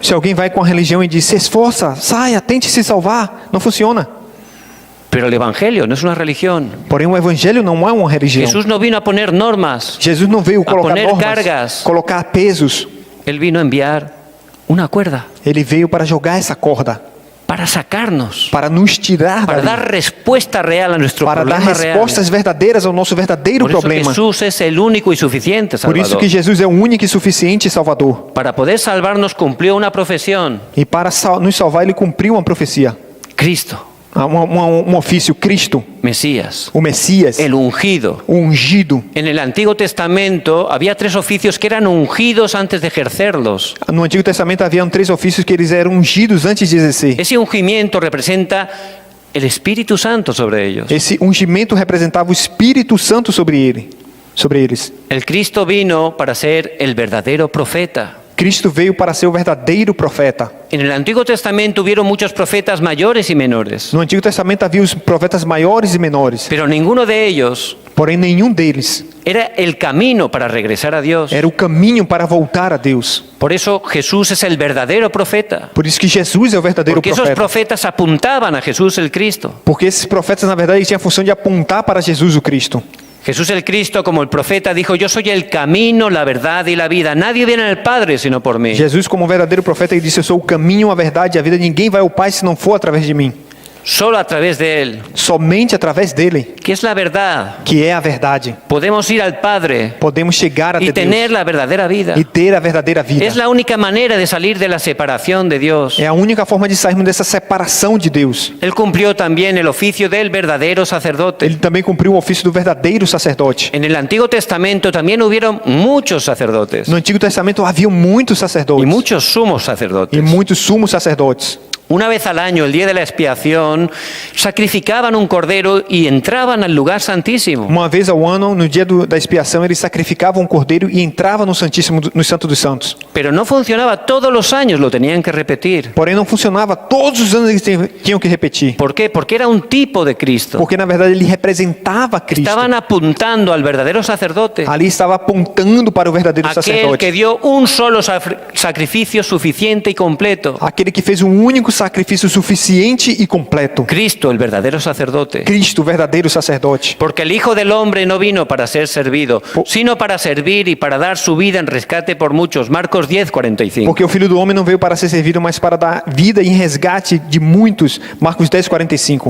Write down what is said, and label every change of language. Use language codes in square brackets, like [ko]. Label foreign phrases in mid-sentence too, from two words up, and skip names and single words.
[pt] Se alguém vai com a religião e diz, se esforça, saia, tente se salvar, não funciona. [es] Pero el Evangelio no es una religión. [pt] Porém, o evangelho não é uma religião. [es] Jesús no vino a poner normas, [pt] Jesus não veio colocar [es] poner normas, cargas. [pt] colocar pesos. [es] Él vino a enviar una cuerda [pt] Ele veio para jogar essa corda, [es] para sacarnos, [pt] para nos tirar para dali, [es] dar respuesta real a nuestro [pt] para dar [es] problema real. [pt] respostas verdadeiras ao nosso verdadeiro [es] Por eso [pt] problema. [es] Jesús es el único y suficiente [pt] Por isso [es] Salvador. [pt] que Jesus é o único e suficiente Salvador. [es] Para poder salvarnos cumplió una profesión, [pt] E para nos salvar, ele cumpriu uma profecia, [es] Cristo, [pt] um ofício, Cristo, [es] Mesías, [pt] o Messias, [es] el ungido. [pt] o ungido. [es] En el Antiguo Testamento había 3 oficios que eran ungidos antes de ejercerlos. [pt] No Antigo Testamento haviam 3 ofícios que eles eram ungidos antes de exercer. [es] Ese ungimiento representa el Espíritu Santo sobre ellos. [pt] Esse ungimento representava o Espírito Santo sobre eles. [es] El Cristo vino para ser el verdadero profeta. [pt] Cristo veio para ser o verdadeiro profeta. [es] En el Antiguo Testamento hubieron muchos profetas mayores y menores, [pt] No Antigo Testamento havia os profetas maiores e menores, [es] pero ninguno de ellos [pt] porém nenhum deles [es] era el camino para regresar a Dios. [pt] era o caminho para voltar a Deus. [es] Por eso Jesús es el verdadero profeta, [pt] Por isso que Jesus é o verdadeiro [es] porque esos [pt] profeta. [es] profetas apuntaban a Jesús el Cristo. [pt] Porque esses profetas, na verdade, tinham a função de apontar para Jesus o Cristo. [es] Jesús el Cristo, como el profeta, dijo, yo soy el camino, la verdad y la vida. Nadie viene al Padre sino por mí. [pt] Jesus, como verdadeiro profeta, ele disse: eu sou o caminho, a verdade e a vida. Ninguém vai ao Pai se não for através de mim. [es] Solo a través de Él, [pt] Somente através dele, [es] que es la verdad, [pt] que é a verdade, [es] podemos ir al Padre [pt] podemos chegar até [es] y tener [pt] Deus [es] la verdadera vida. [pt] e ter a verdadeira vida. [es] Es la única manera de salir de la separación de Dios. [pt] É a única forma de sairmos dessa separação de Deus. [es] Él cumplió también el oficio del verdadero sacerdote. [pt] Ele também cumpriu o ofício do verdadeiro sacerdote. [es] En el Antiguo Testamento también hubieron muchos sacerdotes [pt] No Antigo Testamento havia muitos [es] y [pt] sacerdotes [es] muchos sumos [pt] e sacerdotes. muitos sumos sacerdotes. [es] Una vez al año, el día de la expiación, sacrificaban un cordero y entraban al lugar santísimo. [pt] Uma vez ao ano, no dia da expiação, eles sacrificavam um cordeiro e entravam no Santíssimo, no Santo dos Santos. [es] Pero no funcionaba todos los años, lo tenían que repetir. [pt] Porém, não funcionava. Todos os anos eles tinham que repetir. [es] ¿Por qué? Porque era un tipo de Cristo. [pt] Porque, na verdade, ele representava Cristo. [es] Estaban apuntando al verdadero sacerdote, [pt] Ali estava apontando para o verdadeiro [es] aquel que [pt] sacerdote. [es] dio un solo sacrificio suficiente y completo. [pt] Aquele que fez um único sacrifício suficiente e completo. [es] Cristo, el verdadero sacerdote. [pt] Cristo, o verdadeiro sacerdote. [es] Porque el Hijo del Hombre no vino para ser servido, sino para servir y para dar su vida en rescate por muchos. Marcos 10:45. [pt] Porque o Filho do Homem não veio para ser servido, mas para dar vida em resgate de muitos. Marcos 10:45.